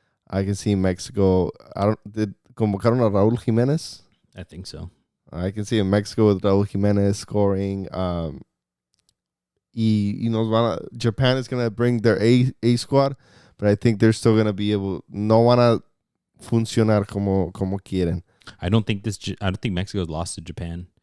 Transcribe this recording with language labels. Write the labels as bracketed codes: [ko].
[en] I can see Mexico. Did [es] convocaron a [en] Raúl Jiménez? I think so. I can see Mexico with Raúl Jiménez scoring. Japan is going to bring their A squad, but I think they're still going to be able. [es] No van a funcionar como quieren. [en] I don't think Mexico's lost to Japan.